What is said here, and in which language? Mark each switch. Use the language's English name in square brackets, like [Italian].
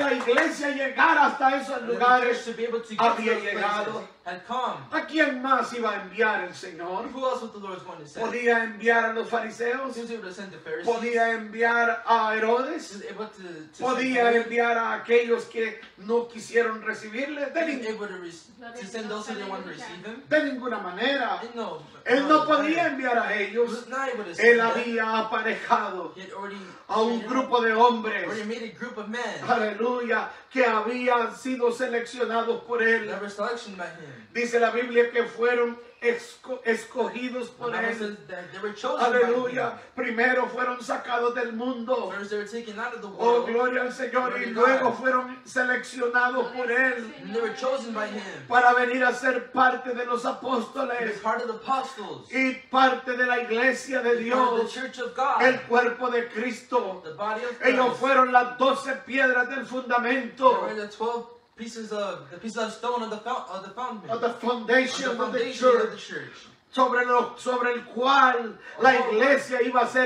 [Spanish] la iglesia llegara hasta esos [English] And the church [Spanish] lugares, [English] to be able to get [Spanish] había [English] to those places [Spanish] llegado. [English] had come. [Spanish] ¿A quién más iba a enviar el Señor? [English] Who else was the Lord going to send? [Spanish] ¿Podía enviar a los [English] He [Spanish] fariseos? [English] was able to send the Pharisees. [Spanish] ¿Podía enviar a [English] He [Spanish] Herodes? [English] was able to [Spanish] ¿Podía [English] send [Spanish] enviar a aquellos que no quisieron recibirle? [English] He was able to send those who didn't want to receive him. [Spanish] De ninguna manera. [English] No, [Spanish] Él no podía enviar a [English] He [Spanish] ellos. [English] was not able to [Spanish] Él [English] send them. [Spanish] había aparejado [English] He had already [Spanish] a un grupo de hombres, [English] already made a group of men [Spanish] aleluya, que habían sido seleccionados por Él. [English] that were selected by him. [Spanish] Dice la Biblia que fueron escogidos [English] The [Spanish] por [English] Bible [Spanish] Él. [English] says that they were chosen by [Spanish] Aleluya. [English] him. [Spanish] Primero fueron sacados del mundo. [English] First they were taken out of the Oh, world, [Spanish] gloria al Señor. [English] Glory [Spanish] Y [English] to [Spanish] luego [English] God. [Spanish] fueron seleccionados por Él [English] and they were chosen by him [Spanish] para venir a ser parte de los [English] to be [Spanish] apóstoles [English] part of the apostles, [Spanish] y parte de la iglesia de [English] to be part of the [Spanish] Dios, [English] church of God, [Spanish] el cuerpo de Cristo. [English] the body of [Spanish] Ellos [English] Christ. [Spanish] fueron las 12 piedras del fundamento, [English] were the 12 pieces of stone of the foundation, of the foundation of the foundation of the church, church. [Spanish] sobre el cual la iglesia iba a ser